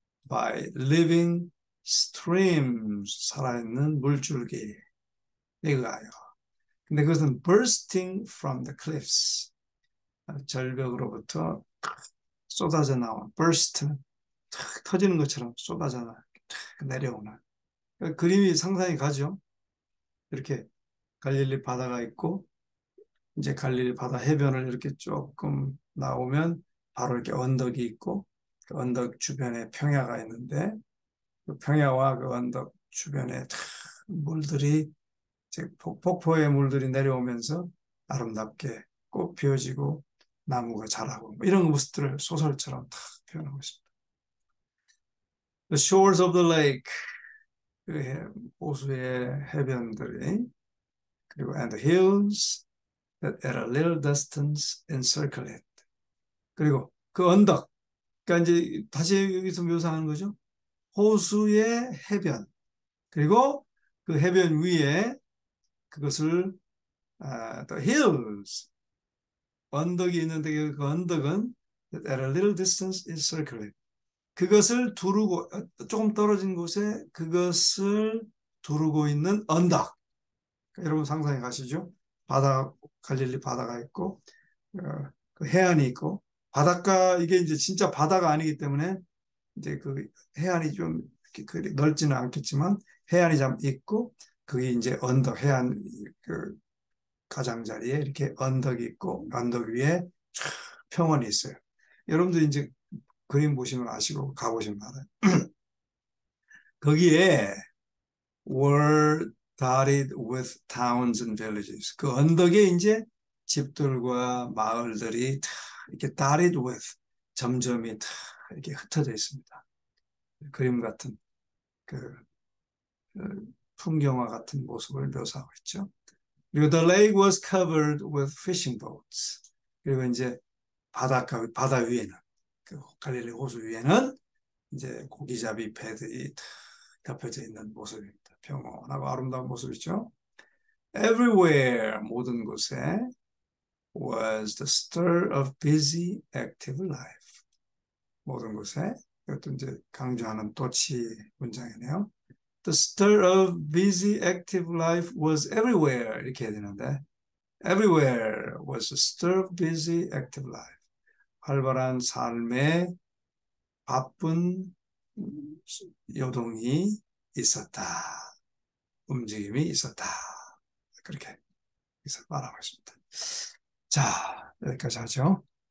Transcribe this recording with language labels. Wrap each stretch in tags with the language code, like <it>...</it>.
<en>By living streams,</en> <ko>살아있는 물줄기. 이거예요. 근데 그것은</ko> <en>bursting from the cliffs,</en> <ko>절벽으로부터 쏟아져 나온, burst는 탁 터지는 것처럼 쏟아져 내려오는. 그러니까 그림이 상상이 가죠. 이렇게 갈릴리 바다가 있고, 이제 갈릴리 바다 해변을 이렇게 조금 나오면 바로 이렇게 언덕이 있고, 그 언덕 주변에 평야가 있는데, 그 평야와 그 언덕 주변에 물들이, 폭포의 물들이 내려오면서 아름답게 꽃 피어지고 나무가 자라고, 뭐 이런 모습들을 소설처럼 탁 표현하고 있습니다.</ko> <en>The shores of the lake,</en> <ko>그 호수의 해변들이, 그리고</ko> <en>and the hills that at a little distance encircle it.</en> <ko>그리고 그 언덕, 그러니까 이제 다시 여기서 묘사하는 거죠. 호수의 해변, 그리고 그 해변 위에 그것을</ko> <en>the hills,</en> <ko>언덕이 있는데 그 언덕은</ko> <en>at a little distance encircle it.</en> <ko>그것을 두르고 조금 떨어진 곳에 그것을 두르고 있는 언덕. 여러분 상상해 가시죠? 바다, 갈릴리 바다가 있고 어, 그 해안이 있고 바닷가 이게 이제 진짜 바다가 아니기 때문에 이제 그 해안이 좀 이렇게 넓지는 않겠지만 해안이 좀 있고 그게 이제 언덕 해안 그 가장자리에 이렇게 언덕이 있고 언덕 위에 쫙 평원이 있어요. 여러분들 이제 그림 보시면 아시고 가보시면 알아요. 거기에</ko> <en>were dotted with towns and villages.</en> <ko>그 언덕에 이제 집들과 마을들이 다 이렇게</ko> <en>dotted with</en> <ko>점점이 다 이렇게 흩어져 있습니다. 그림 같은 그 풍경화 같은 모습을 묘사하고 있죠. 그리고</ko> <en>the lake was covered with fishing boats.</en> <ko>그리고 이제 바다 위에는 그 갈릴리 호수 위에는 이제 고기잡이 배들이 다 덮여져 있는 모습입니다. 평온하고 아름다운 모습이죠.</ko> <en>Everywhere</en> <ko>모든 곳에</ko> <en>was the stir of busy active life.</en> <ko>모든 곳에 이것도 이제 강조하는 또치 문장이네요.</ko> <en>The stir of busy active life was everywhere</en> <ko>이렇게 해야 되는데</ko> <en>everywhere was the stir of busy active life.</en> <ko>활발한 삶의 바쁜 요동이 있었다. 움직임이 있었다. 그렇게 말하고 있습니다. 자, 여기까지 하죠.</ko>